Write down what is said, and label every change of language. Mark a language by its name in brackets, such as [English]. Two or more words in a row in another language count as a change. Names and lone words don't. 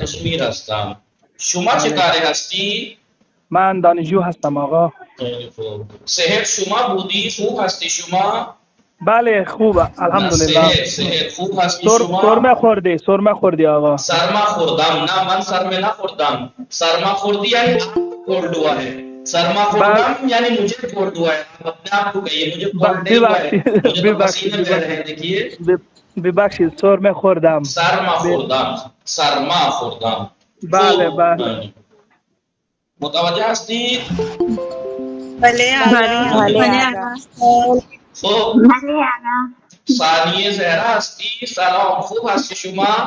[Persian] کشمیر هستم. شما چه کاره هستی؟ من دانشجو هستم آقا. خیلی خوب. صحت شما بودی؟ خوب هستی شما؟ بله خوب الحمدلله. صحت خوب هستی شما؟ سرمه خوردی آقا. سرما خوردم. نه من سرمه نخوردم. سرما خوردی [Urdu] یعنی آپ کولڈ ہوا ہے. [Persian] سرما خوردم [Urdu] یعنی مجھے کولڈ ہوا ہے. آپ اپنے آپ کو کہیے مجھے کولڈ نہیں ہوا ہے. مجھے تو پسینے بہ رہے ہیں. دیکھیے [Persian] ببخشید سرمه خوردم. سرما خوردم. سرما خوردم. بله بله. متوجه هستید؟ بله آقا. بله آقا. خب بله آقا. ثانیه زهرا هستی؟ سلام خوب هستی شما؟